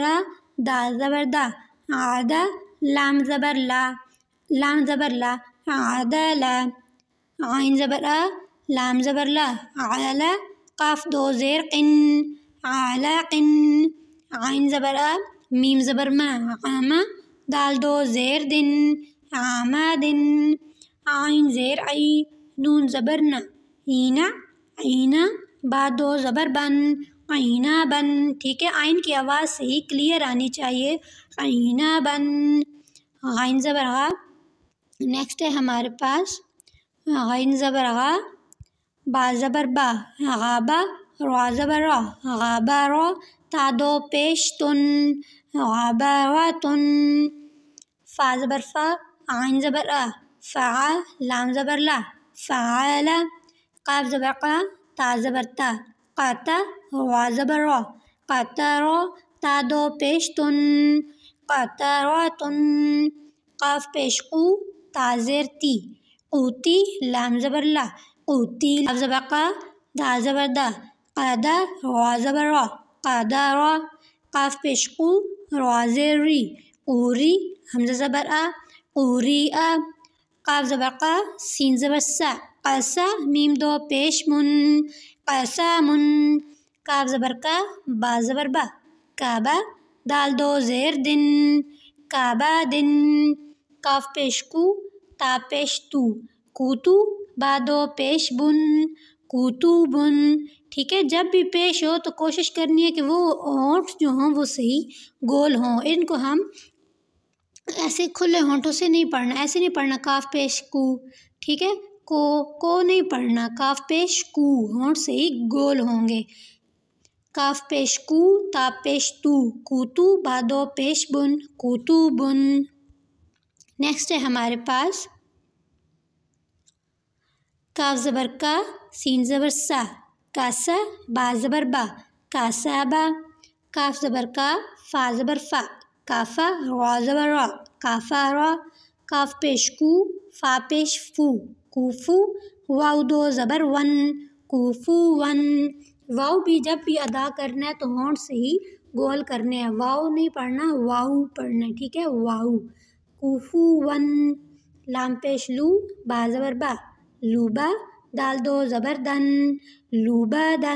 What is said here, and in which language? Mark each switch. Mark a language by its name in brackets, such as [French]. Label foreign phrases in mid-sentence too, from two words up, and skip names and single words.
[Urdu] آ دال زبر دا آدا لام زبر لا لام زبر لا عدلا عین زبر آ لام زبر لا علا قاف 2 زیر قن علاقن عین زبر آ میم زبر ما عاما دال 2 زیر دن عامادن عین زیر عی نون زبر نا عینا عینا با 2 زبر بن عینا بن، ٹھیک ہے۔ عین کی آواز صحیح کلیئر آنی چاہیے عینا بن۔ عین زبر غا نیکسٹ ہے ہمارے پاس عین زبر غا با زبر با غابا را زبر را غابا را تا 2 پیش تن غاباراتن۔ فا زبر فا عین زبر آ فعا لام زبر لا فعالا قاف زبر قا تا زبر تا قاتا را زبر را قاتارا تا 2 پیش تن قاتاراتن۔ قاف پیش قو تا زیر تی قوتی لام زبر لا قوتی قاف زبر قا دا زبر دا قادا را زبر را قادارا قاف پیش قو را زیر ری قوری حمزہ زبر آ قوری آ قاف زبر قا سین زبر سا قاسا میم 2 پیش من قاسامن قاف زبر کا با زبر با کعبہ دال 2 زیر دن کعبہ دن قاف پیش کو تا پیش تو کوتو با 2 پیش بن کوتو بن، ٹھیک ہے۔ جب بھی پیش ہو تو کوشش کرنی ہے کہ وہ ہونٹ جو ہوں وہ صحیح گول ہوں، ان کو ہم ایسے کھلے ہونٹوں سے نہیں پڑھنا، ایسے نہیں پڑھنا کاف پیش کو، ٹھیک ہے۔ کو نہیں پڑھنا، کاف پیش کو ہونٹ سے ہی گول ہوں گے۔ کاف پیش کو تا پیش تو کوتو با 2 پیش بن کوتو بن۔ نیکسٹ ہے ہمارے پاس کاف زبر کا سین زبر سا کاسا با زبر با کاسابا کاف زبر کا فا زبر فا کافا را زبر را کافا را کاف پیش کو فا پیش فو کوفو واو 2 زبر ون کوفو ون واو بھی جب بھی ادا کرنا ہے تو ہونٹ سے ہی گول کرنے ہیں، واو نہیں پڑھنا، واو پڑھنا ہے، ٹھیک ہے، واو۔ کوفون، لام پیش لو، با زبر با، لوبا، دال دو زبر دن، لوبا دن۔